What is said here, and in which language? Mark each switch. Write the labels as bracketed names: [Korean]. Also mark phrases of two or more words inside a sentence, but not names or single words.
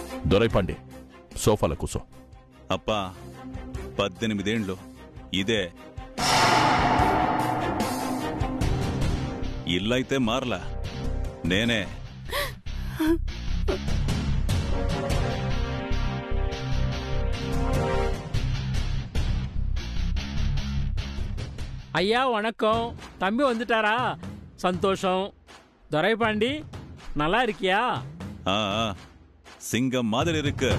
[Telugu] దొరైపండి, సోఫాలో కూసో. అప్పా 18 ఏండ్లు ఇదే ఇల్లైతే మారలా, నేనే. [Tamil] ஐயா வணக்கம். தம்பி வந்துட்டாரா? சந்தோஷம். துரைபாண்டி நல்லா இருக்கியா? ఆ, சிங்கம் மாதிரி இருக்கு.